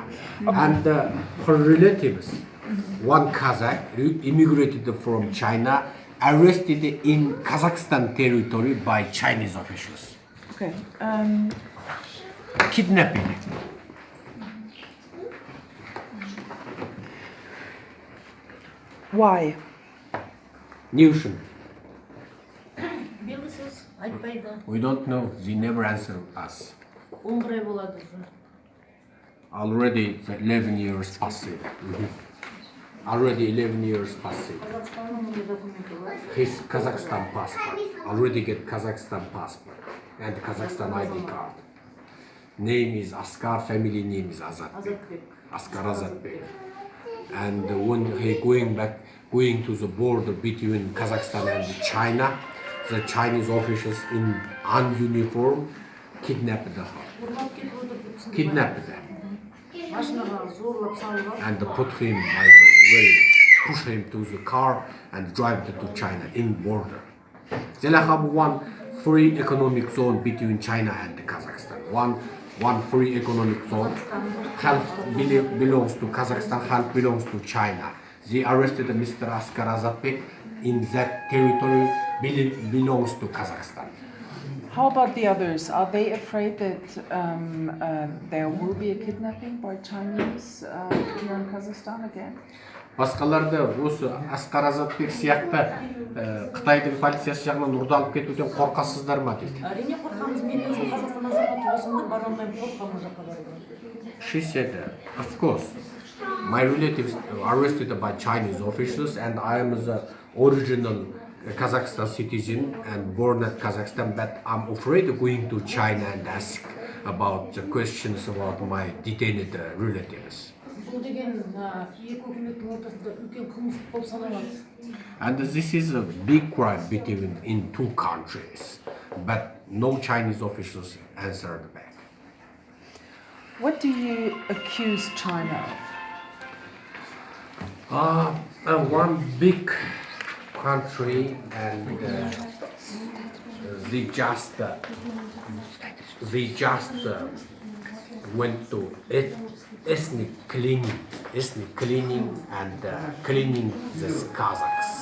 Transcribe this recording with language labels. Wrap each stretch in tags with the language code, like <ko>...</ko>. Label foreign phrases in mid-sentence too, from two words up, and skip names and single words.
<en>And her relatives, one Kazakh, immigrated from China, arrested in Kazakhstan territory by Chinese officials. Okay. Kidnapping. Why?</en> <kk>Не үшін? белгісіз айтпайды.</kk> <en>We don't know. They never answer us.</en> <kk>11 ай болады уже.</kk> <en>Already 11 years passed. Already 11 years passed.</en> <kk>Қазақстанның мұндай документі бар.</kk> <en>His Kazakhstan passport. Already get Kazakhstan passport and Kazakhstan ID card. Name is Askar, family name is Azatbek. Азатбек. Askar Azatbek. And when he going to the border between Kazakhstan and China, the Chinese officials in uniform kidnapped her.</en> <kk>Ұрлап кетіп отыр деп түсіндім.</kk> <en>Kidnapped them</en> <kk>Машинаға зорлап салып алып.</kk> <en>and put him push him to the car and drive to China in border. They have one free economic zone between China and Kazakhstan. One free economic zone. Half belongs to Kazakhstan, half belongs to China. They arrested Mr. Askar Azatbek in that territory belongs to Kazakhstan. How about the others? Are they afraid that there will be a kidnapping by Chinese here in Kazakhstan again?</en> <kk>Басқаларды осы Аскар Азатбек сияқты Қытайдың полициясы жағынан ұрдалып кетуден қорқасыздар ма дейді. Әрине қорқамыз. Мен өзім Қазақстан азаматы болсам бара алмаймын, қорқамын жаққа баруға.</kk> <en>She said, of course, my relatives arrested by Chinese officials and I am the original Kazakhstan citizen and born at Kazakhstan, but I'm afraid of going to China and ask about the questions about my detained relatives.</en> <kk>Бұл деген екі үкіметтің ортасында үлкен қылмыс болып саналады.</kk> <en>And this is a big crime in two countries, but no Chinese officials answered back. What do you accuse China of? One big country and they just went to ethnic cleaning and cleaning the Kazakhs.</en>